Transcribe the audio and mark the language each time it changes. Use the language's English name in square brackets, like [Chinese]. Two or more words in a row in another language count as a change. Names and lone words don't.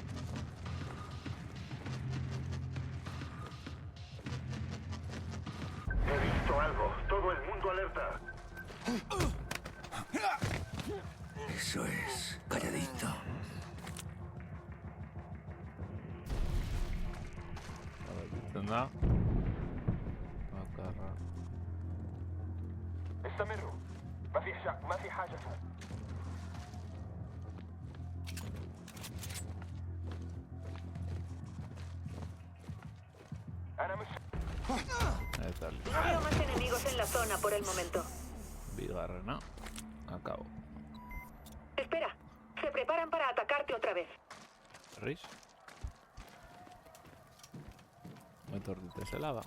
[Spanish] He visto algo. Todo el mundo alerta. Eso es. Calladito. A ver, tendrá. Agarrar. [Arabic] استمروا. ما في شك. ما في حاجة. أنا مش [Spanish] Ahí está el No veo más enemigos en la zona por el momento. Bigarrena. Acabo. Espera. Se preparan para atacarte otra vez. Rish. Me tordiste ese lava.